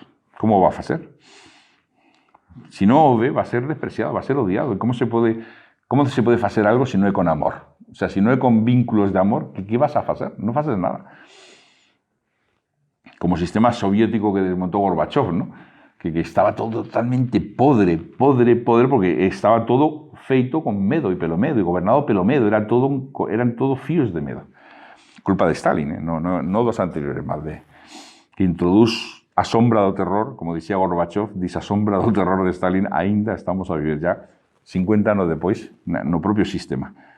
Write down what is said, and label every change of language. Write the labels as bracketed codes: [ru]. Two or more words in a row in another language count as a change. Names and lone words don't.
[es] ¿Cómo va a hacer? Si no oye, va a ser despreciado, va a ser odiado. ¿Cómo se puede hacer algo si no es con amor? O sea, si no es con vínculos de amor, ¿qué vas a hacer? No haces nada. Como sistema soviético que desmontó Gorbachev, ¿no? [gl] Que estaba todo totalmente podre, porque estaba todo feito con medo y pelo medo, y gobernado pelo medo, eran todos fíos de medo. Culpa de Stalin, no dos anteriores, más de que introduce a sombra do terror, como decía Gorbachev, dice a sombra do terror de Stalin, ainda estamos a vivir ya 50 anos despois no propio sistema.